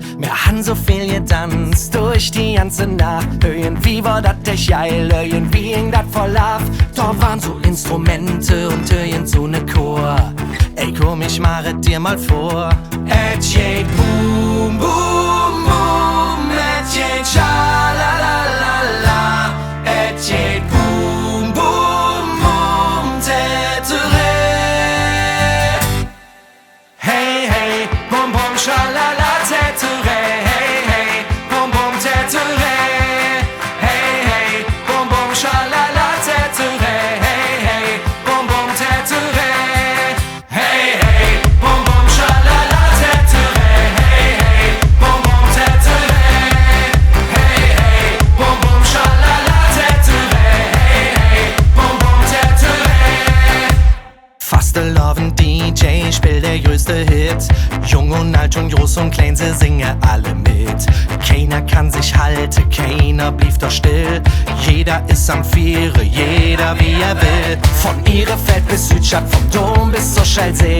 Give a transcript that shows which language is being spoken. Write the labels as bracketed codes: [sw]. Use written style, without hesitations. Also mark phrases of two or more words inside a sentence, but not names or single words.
[ksh] Wir han so viel getanzt durch die ganze Nacht. Irgendwie war dat echt geil, irgendwie ging dat voll ab. [de] Da waren so Instrumente und irgend so ne Chor. Ey komm, ich mache dir mal vor. [ksh] Et geht boom, boom, boom. Et geht scha-la-la-la-la. Et geht boom, boom, boom. Tätere. Hey, hey, bum, bum, scha-la-la, tätere. Hey, hey, bum, bum, tätere. Hey, hey, bum, bum, scha-la-la, tätere. Hey, hey, bum, bum, tätere. Hey, hey, bum, bum, scha-la-la, tätere. Hey, hey, bum, bum, tätere. Hey, hey, bum, bum, scha-la-la, tätere. Hey, hey, bum, bum, tätere. Fastelovend DJ, spiel der größte Hit. [de] Jung und alt und groß und klein, sie singen alle mit. Keiner kann sich halten, keiner blieb doch still. Jeder ist am Viere, jeder wie er will. Von Ihrefeld bis Südstadt, vom Dom bis zur Schelsig.